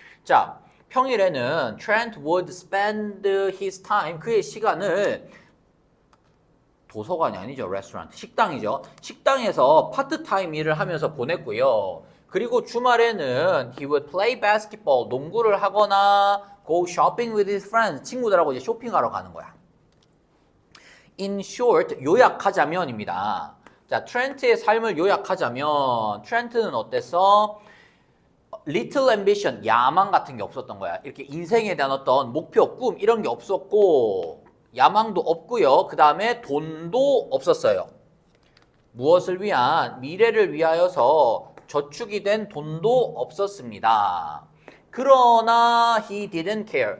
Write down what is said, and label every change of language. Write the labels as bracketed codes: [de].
[ko] 자, 평일에는 [en] Trent would spend his time, [ko] 그의 시간을 도서관이 아니죠. 레스토랑트, 식당이죠. 식당에서 파트타임 일을 하면서 보냈고요. 그리고 주말에는 [en] he would play basketball, [ko] 농구를 하거나 [en] go shopping with his friends, [ko] 친구들하고 이제 쇼핑하러 가는 거야. [en] In short, [ko] 요약하자면입니다. 자, 트렌트의 삶을 요약하자면 트렌트는 어땠어? [en] Little ambition, [ko] 야망 같은 게 없었던 거야. 이렇게 인생에 대한 어떤 목표, 꿈 이런 게 없었고 야망도 없고요. 그 다음에 돈도 없었어요. 무엇을 위한? 미래를 위하여서 저축이 된 돈도 없었습니다. 그러나 [en] he didn't care.